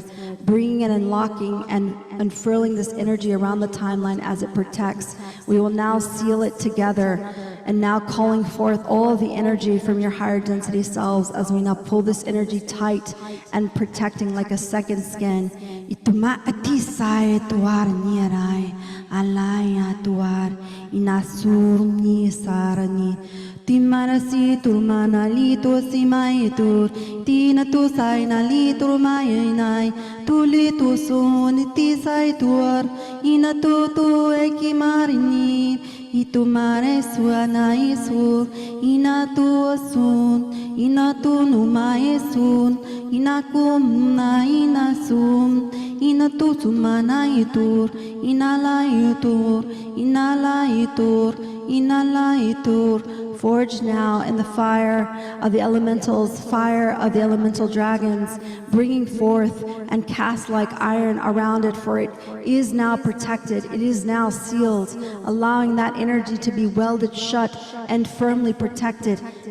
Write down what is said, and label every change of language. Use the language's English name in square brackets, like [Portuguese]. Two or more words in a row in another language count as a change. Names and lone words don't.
[English] Bringing and unlocking and unfurling this energy around the timeline as it protects. We will now seal it together and now calling forth all of the energy from your higher density selves as we now pull this energy tight and protecting like a second skin. Ituma atisay tuar nirai alaya tuar inasur ni sarani timarasi turmana lito simaitur tina tu sai na litur mayanai tuli tu sun tisai tuar ina tu ekimarini itu mare suana isu ina tu sun ina tu numae sun ina kumna ina sum ina tu sumana itur ina la itur ina la itur ina la itur. Forged now in the fire of the elementals, fire of the elemental dragons, bringing forth and cast like iron around it, for it is now protected, it is now sealed, allowing that energy to be welded shut and firmly protected.